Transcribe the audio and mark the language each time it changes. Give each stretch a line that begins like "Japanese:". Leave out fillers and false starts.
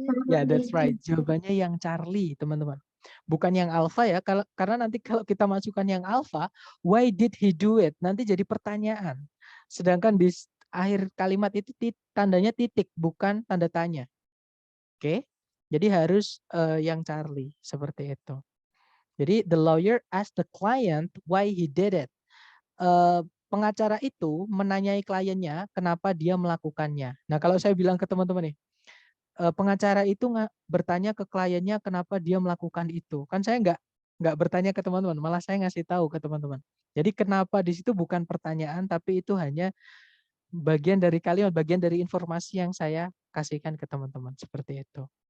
Indonesian: Ya,
English: that's right.
Indonesian: Jawabannya yang Charlie, teman-teman. Bukan yang alpha ya, karena nanti kalau kita masukkan yang alpha,
English: why did he do it?
Indonesian: Nanti jadi pertanyaan. Sedangkan di akhir kalimat itu tandanya titik, bukan tanda tanya. Oke, jadi harus yang Charlie, seperti itu. Jadi
English: the lawyer asked the client why he did it.
Indonesian: Pengacara itu menanyai kliennya kenapa dia melakukannya. Nah, kalau saya bilang ke teman-teman nih, pengacara itu bertanya ke kliennya kenapa dia melakukan itu. Kan saya nggak bertanya ke teman-teman, malah saya ngasih tahu ke teman-teman. Jadi kenapa di situ bukan pertanyaan, tapi itu hanya bagian dari kalimat, bagian dari informasi yang saya kasihkan ke teman-teman. Seperti itu.